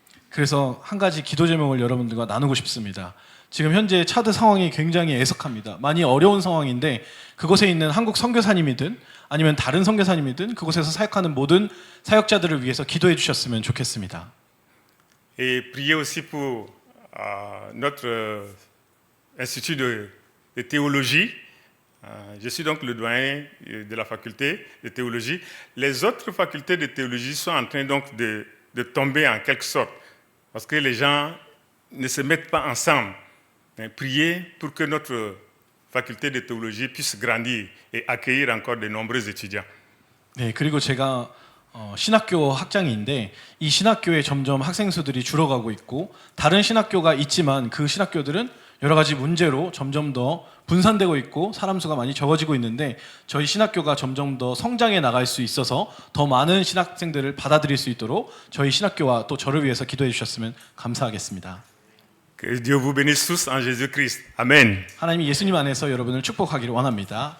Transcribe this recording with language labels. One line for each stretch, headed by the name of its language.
Korean: 그래서 한 가지 기도 제목을 여러분들과 나누고 싶습니다. 지금 현재 차드 상황이 굉장히 애석합니다. 많이 어려운 상황인데 그곳에 있는 한국 선교사님이든 아니면 다른 선교사님이든 그곳에서 사역하는 모든 사역자들을 위해서 기도해 주셨으면 좋겠습니다.
French: Et priez aussi pour notre institut de théologie. Je suis donc le doyen de la faculté de théologie. Les autres facultés de théologie sont en train donc de tomber en quelque sorte parce que les gens ne se mettent pas ensemble. Priez pour que notre faculté de théologie puisse grandir et accueillir encore de nombreux étudiants.
Korean: 네, 그리고 제가 신학교 학장인데 이 신학교에 점점 학생 수들이 줄어가고 있고 다른 신학교가 있지만 그 신학교들은 여러 가지 문제로 점점 더 분산되고 있고 사람 수가 많이 적어지고 있는데 저희 신학교가 점점 더 성장해 나갈 수 있어서 더 많은 신학생들을 받아들일 수 있도록 저희 신학교와 또 저를 위해서 기도해 주셨으면 감사하겠습니다.
French: Que Dieu vous bénisse tous en Jésus-Christ. Amen.
Korean: 하나님이 예수님 안에서 여러분을 축복하기를 원합니다.